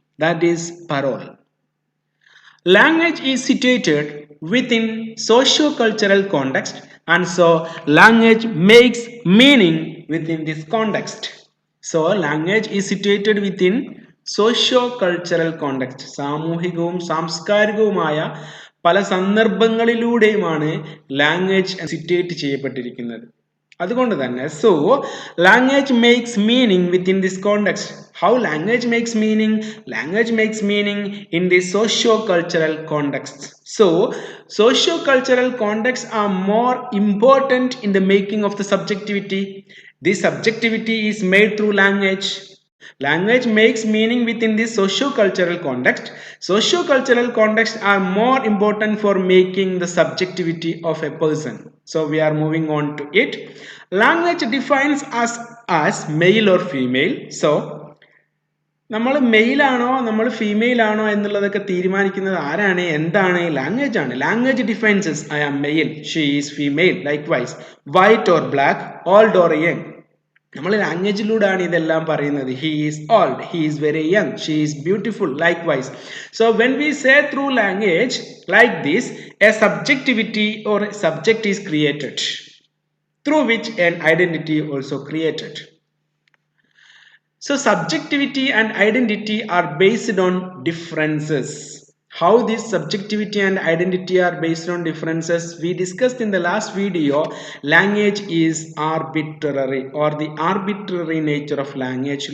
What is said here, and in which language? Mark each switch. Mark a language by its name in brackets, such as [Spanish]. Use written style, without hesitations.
[English] that is parole. Language is situated within socio-cultural context, and so language makes meaning within this context. So language is situated within socio-cultural context. [Malayalam] സാമൂഹികവും സാംസ്കാരികവുമായ പല സന്ദർഭങ്ങളിലൂടെയുമാണ് language situate ചെയ്യപ്പെട്ടിരിക്കുന്നത്. അതുകൊണ്ട് തന്നെ [English] language makes meaning within this context. How language makes meaning? Language makes meaning in the socio-cultural context. So socio-cultural contexts are more important in the making of the subjectivity. This subjectivity is made through language. Language makes meaning within this socio-cultural context. Socio-cultural contexts are more important for making the subjectivity of a person. So we are moving on to it. Language defines us as male or female. [Malayalam] So നമ്മൾ മെയിലാണോ നമ്മൾ female ആണോ എന്നുള്ളതൊക്കെ തീരുമാനിക്കുന്നത് ആരാണ്, എന്താണ്? Language ആണ്. [English] Language defines I am male, she is female, likewise white or black, old or young. [Malayalam] നമ്മൾ ലാംഗ്വേജിലൂടെയാണ് ഇതെല്ലാം പറയുന്നത്. [English] He is old, he is very young, she is beautiful, likewise. So when we say through language like this, a subjectivity or a subject is created, through which an identity also created. So subjectivity and identity are based on differences. How this subjectivity and identity are based on differences, we discussed in the last video. Language is arbitrary, or the arbitrary nature of language.